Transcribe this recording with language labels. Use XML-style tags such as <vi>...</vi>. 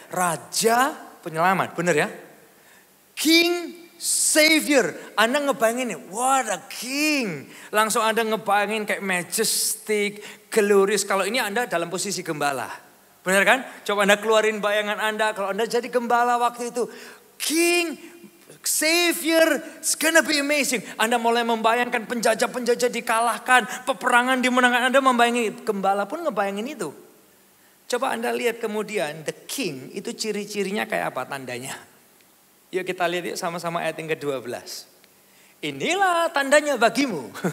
<id>Raja penyelamat, bener ya? King Savior, Anda ngebayangin,</id> <en>what a king.</en> <id>Langsung Anda ngebayangin kayak</id> <en>majestic, glorious.</en> <id>Kalau ini Anda dalam posisi gembala. Benar kan? Coba Anda keluarin bayangan Anda, kalau Anda jadi gembala waktu itu.</id> <en>King, Savior, it's gonna be amazing.</en> <id>Anda mulai membayangkan penjajah-penjajah dikalahkan, peperangan dimenangkan. Anda membayangin, gembala pun ngebayangin itu. Coba Anda lihat kemudian, the king itu ciri-cirinya kayak apa tandanya. Yuk kita lihat yuk sama-sama ayat yang ke-12. Inilah tandanya bagimu.</id>